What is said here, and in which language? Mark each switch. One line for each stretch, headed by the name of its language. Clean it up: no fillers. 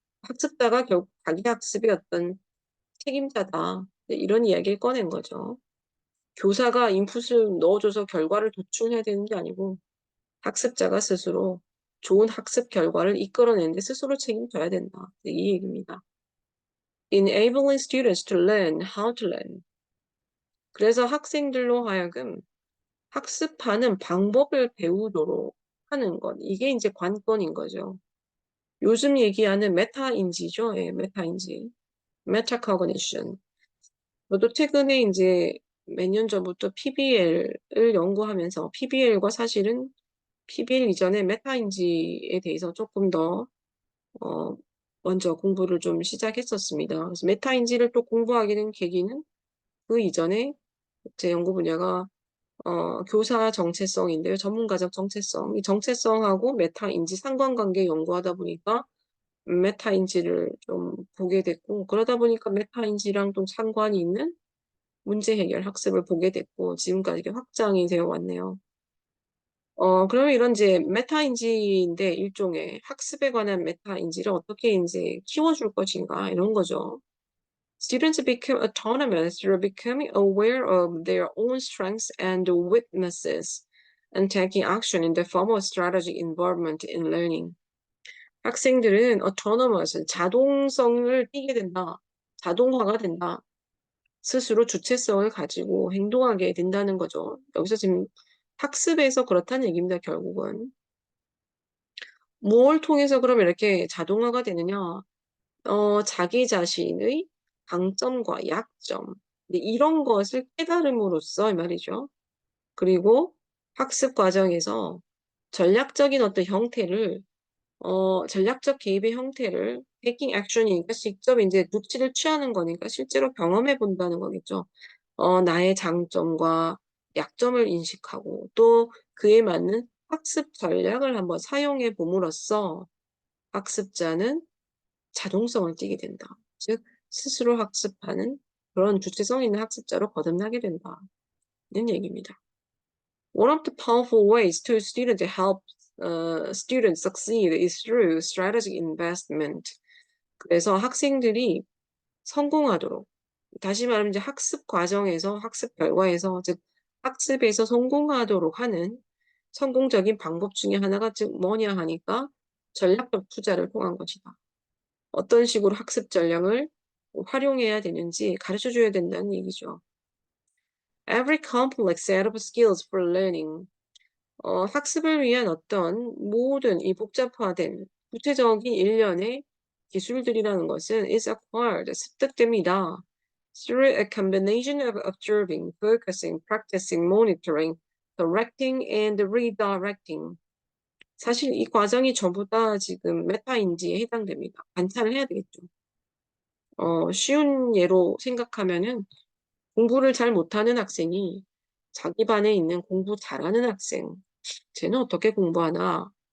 Korean: 학습자가 결국 자기 학습의 어떤 책임자다. 네, 이런 이야기를 꺼낸 거죠. 교사가 인풋을 넣어줘서 결과를 도출해야 되는 게 아니고 학습자가 스스로 좋은 학습 결과를 이끌어내는데 스스로 책임져야 된다. 네, 이 얘기입니다.
English: Enabling students to learn how to learn.
Korean: 그래서 학생들로 하여금 학습하는 방법을 배우도록 하는 것. 이게 이제 관건인 거죠. 요즘 얘기하는 메타인지죠. 예, 메타인지. 메타코그니션. 저도 최근에 이제 몇 년 전부터 PBL을 연구하면서 PBL과 사실은 PBL 이전에 메타인지에 대해서 조금 더 어, 먼저 공부를 좀 시작했었습니다. 그래서 메타인지를 또 공부하게 된 계기는 그 이전에 제 연구 분야가 교사 정체성인데요. 전문가적 정체성. 이 정체성하고 메타인지 상관관계 연구하다 보니까 메타인지를 좀 보게 됐고, 그러다 보니까 메타인지랑 좀 상관이 있는 문제 해결 학습을 보게 됐고, 지금까지 이렇게 확장이 되어 왔네요. 그러면 이런 이제 메타인지인데 일종의 학습에 관한 메타인지를 어떻게 이제 키워줄 것인가, 이런 거죠.
English: Students become autonomous through becoming aware of their own strengths and weaknesses and taking action in the form of strategy involvement in learning.
Korean: 학생들은 autonomous, 자동성을 띠게 된다. 자동화가 된다. 스스로 주체성을 가지고 행동하게 된다는 거죠. 여기서 지금 학습에서 그렇다는 얘기입니다, 결국은. 뭘 통해서 그럼 이렇게 자동화가 되느냐? 자기 자신의 강점과 약점, 이런 것을 깨달음으로써 이 말이죠. 그리고 학습 과정에서 전략적인 어떤 형태를, 전략적 개입의 형태를
English: taking action
Korean: 이니까 직접 이제 조치를 취하는 거니까 실제로 경험해 본다는 거겠죠. 나의 장점과 약점을 인식하고 또 그에 맞는 학습 전략을 한번 사용해 봄으로써 학습자는 자동성을 띠게 된다. 즉, 스스로 학습하는 그런 주체성 있는 학습자로 거듭나게 된다는 얘기입니다.
English: One of the powerful ways to student to help students succeed is through strategic investment.
Korean: 그래서 학생들이 성공하도록, 다시 말하면 이제 학습 과정에서, 학습 결과에서, 즉 학습에서 성공하도록 하는 성공적인 방법 중에 하나가 즉 뭐냐 하니까 전략적 투자를 통한 것이다. 어떤 식으로 학습 전략을 활용해야 되는지 가르쳐 줘야 된다는 얘기죠.
English: Every complex set of skills for learning.
Korean: 학습을 위한 어떤 모든 이 복잡화된 구체적인 일련의 기술들이라는 것은
English: is acquired,
Korean: 습득됩니다.
English: Through a combination of observing, focusing, practicing, monitoring, correcting, and redirecting.
Korean: 사실 이 과정이 전부 다 지금 메타인지에 해당됩니다. 관찰을 해야 되겠죠. 쉬운 예로 생각하면은 공부를 잘 못하는 학생이 자기 반에 있는 공부 잘하는 학생, 쟤는 어떻게 공부하나?